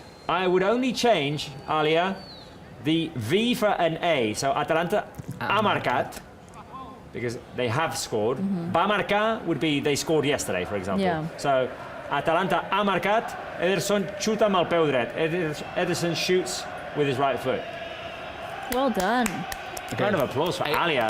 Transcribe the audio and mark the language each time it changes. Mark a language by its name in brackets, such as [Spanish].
[English] I would only change, Alia, the V for an A. So Atalanta [Catalan] ha marcat, [English] because they have scored. [Catalan] Va marcar [English] would be they scored yesterday, for example. Yeah. [Catalan] So Atalanta ha marcat, Ederson xuta amb el peu dret. [English] Ederson shoots with his right foot. Well done. Round of applause for Alia.